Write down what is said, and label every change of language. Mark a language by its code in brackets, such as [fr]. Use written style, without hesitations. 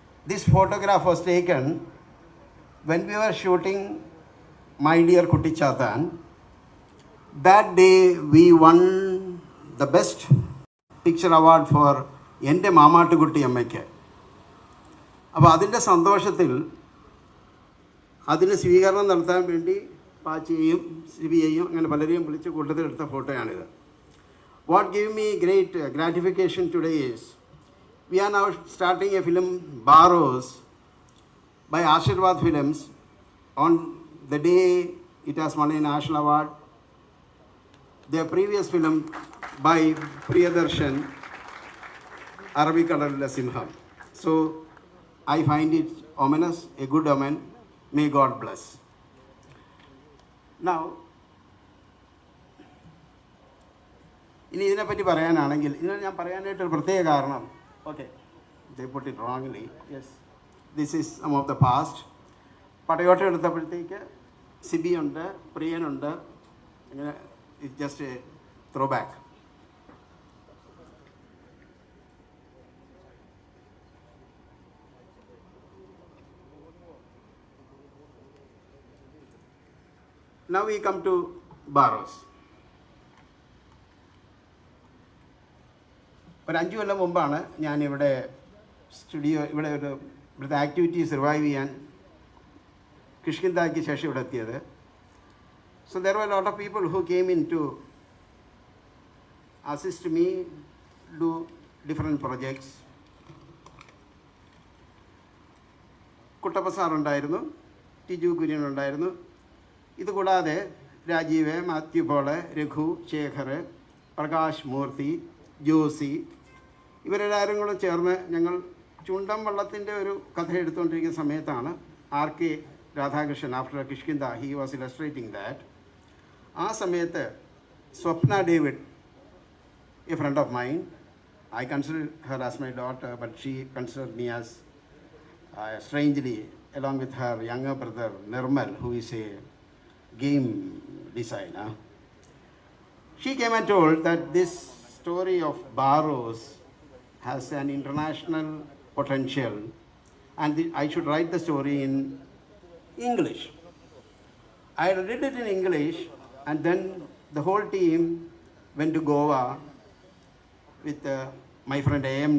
[en] This photograph was taken when we were shooting My Dear Kuttichaathan. That day we won the best picture award for Ente Mamattukutty Ammakku. [ml] അപ്പോൾ അതിൻ്റെ സന്തോഷത്തിൽ അതിന് സ്വീകരണം നടത്താൻ വേണ്ടി പാച്ചിയെയും സിബിയെയും അങ്ങനെ പലരെയും വിളിച്ച് കൂട്ടത്തിലെടുത്ത ഫോട്ടോയാണിത്. [en] What gave me great gratification today is we are now starting a film, Baros, by Ashirvad Films. On the day it has won a national award. Their previous film by Priyadarshan, Arabikadalila Simham. So I find it ominous, a good omen. May God bless. [ml] Now, ഇനി ഇതിനെപ്പറ്റി പറയാനാണെങ്കിൽ ഇതിനെ ഞാൻ പറയാനായിട്ടൊരു പ്രത്യേക കാരണം, okay, [en] they put it wrongly. Yes, this is some of the past. [ml] പടയോട്ട എടുത്തപ്പോഴത്തേക്ക് Sibi ഉണ്ട്, പ്രിയനുണ്ട്, ഇങ്ങനെ [en] It just a throwback. Now we come to Barros. [ml] ഒരു 5 കൊല്ലം മുമ്പാണ് ഞാനിവിടെ ഇവിടെ ഇവിടുത്തെ ആക്ടിവിറ്റീസ് റിവൈവ് ചെയ്യാൻ കിഷ്കിന്തായ്ക്ക് ശേഷം ഇവിടെ എത്തിയത്. [en] So there were a lot of people who came in to assist me do different projects. [ml] Kuttappa sir ഉണ്ടായിരുന്നു, ടിജു കുര്യൻ ഉണ്ടായിരുന്നു. ഇതുകൂടാതെ രാജീവ്, മാത്യു പോള്, രഘു, ശേഖർ, പ്രകാശ് മൂർത്തി, ജോസി, ഇവരെല്ലാവരും കൂടെ ചേർന്ന് ഞങ്ങൾ ചുണ്ടൻ വള്ളത്തിൻ്റെ ഒരു കഥ എടുത്തുകൊണ്ടിരിക്കുന്ന സമയത്താണ് RK Radhakrishnan, [en] After Kishkindha he was illustrating that. [ml] ആ സമയത്ത് [en] Swapna David, a friend of mine, I consider her as my daughter, but she consider me as strangely, along with her younger brother Nirmal, who is a game designer. She came and told that this story of Barros has an international potential and I should write the story in English. I read it in English and then the whole team went to Goa with my friend A.M.